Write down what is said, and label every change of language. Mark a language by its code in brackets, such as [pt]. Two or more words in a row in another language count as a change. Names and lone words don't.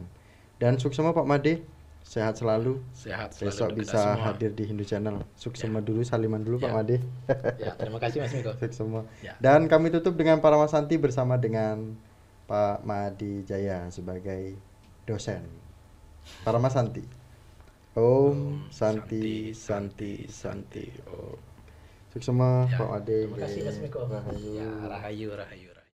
[id] Dan suksema Pak Made, sehat selalu. Sehat selalu. Besok bisa hadir di Hindu Channel. Suksema dulu, saliman dulu Pak Made. Ya, terima kasih Mas Miko. Suksema. Dan kami tutup dengan Paramasanti bersama dengan Pak Madi Jaya sebagai dosen. [sa] Paramasanti. Om Santi Santi Santi. Om. [id] Suksema Pak Made. Terima kasih Mas Miko. Rahayu. Ya, rahayu.